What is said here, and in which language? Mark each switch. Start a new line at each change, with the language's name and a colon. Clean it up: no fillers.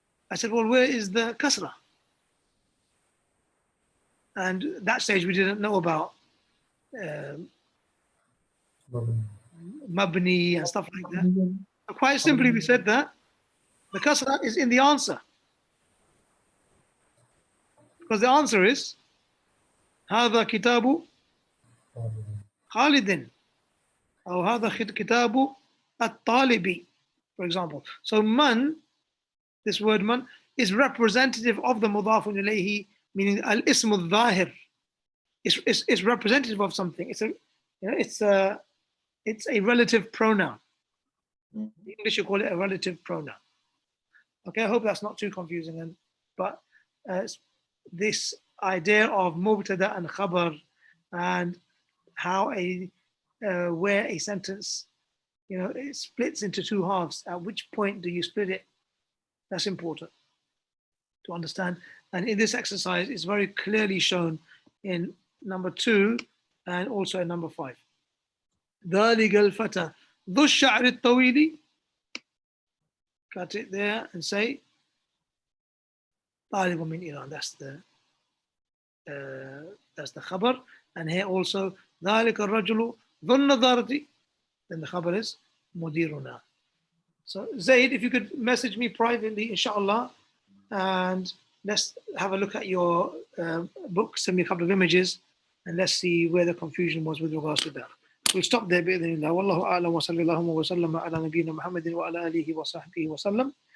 English: I said, well, where is the kasra? And at that stage, we didn't know about mabni and stuff like that. So quite simply, we said that the kasra is in the answer. Because the answer is
Arabic: هذا كتاب خالد أو هذا كتاب الطالب,
English: for example. So man, this word man, is representative of the mudaf ilayhi, meaning al-ism al-zahir. It's representative of something. It's a relative pronoun. In English, you call it a relative pronoun. Okay, I hope that's not too confusing. But this idea of mubtada and khabar and how where a sentence, it splits into two halves. At which point do you split it? That's important to understand. And in this exercise, it's very clearly shown in number 2 and also in number 5.
Arabic: ذلك الفتى ذو الشعر الطويل.
English: Cut it there and say
Arabic: طالب من إيران.
English: That's the that's the khabar. And here also,
Arabic: ذَلِكَ الرَّجُلُ ذُو النَّضَارَةِ,
English: then the khabar is mudiruna. So Zaid, if you could message me privately, inshallah, and let's have a look at your book, send me a couple of images, and let's see where the confusion was with regards to that. We'll stop there,
Arabic: بإذن الله. والله أعلم وصلى الله وسلم على نبينا محمد وعلى آله وصحبه وسلم.